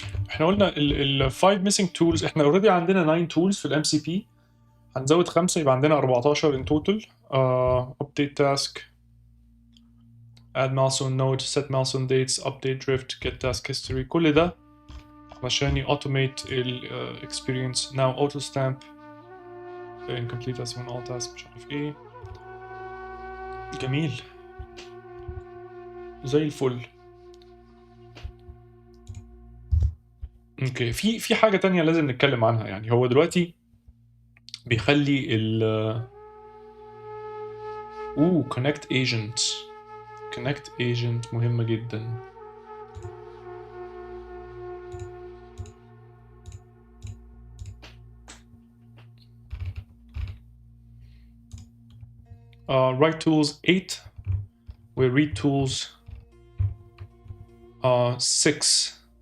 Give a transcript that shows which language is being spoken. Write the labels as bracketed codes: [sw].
[ar] احنا قلنا ال [en] 5 missing tools. [ar] احنا already عندنا 9 tools في الام سي بي، هنزود 5 يبقى عندنا [en] 14 in total. Update task, add milestone node, set milestone dates, update drift, get task history. [ar] كل ده عشان automate ال experience. [en] Now auto stamp incomplete as when all tasks [ar] مش عارف ايه. جميل زي الفل. اوكي، في حاجة تانية لازم نتكلم عنها. يعني هو دلوقتي بيخلي ال connect agent. connect agent مهمة جدا. [en] write tools 8 و read tools 6.